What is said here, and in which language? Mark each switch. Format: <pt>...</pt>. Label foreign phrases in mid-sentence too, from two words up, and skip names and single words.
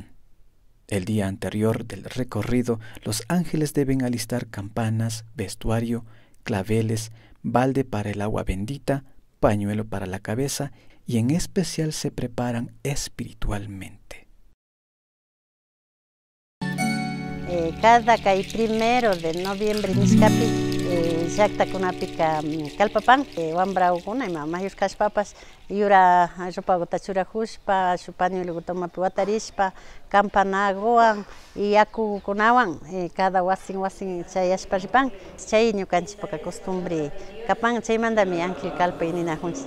<es>El día anterior del recorrido, los ángeles deben alistar campanas, vestuario, claveles, balde para el agua bendita, pañuelo para la cabeza y en especial se preparan espiritualmente. Cada 1 de noviembre</es> <qu>niscapi llaqta kunapica kalpapan wambraukuna ima mayusqas papas yura rupaguta churajushpa pañueloguta umapi watarishpa campanaguwan y yakukunawan cada wasin chayashpa ripan chay ñukanchikpa costumbre kapan chaymantami Ángel Calpay ninajunchik.</qu>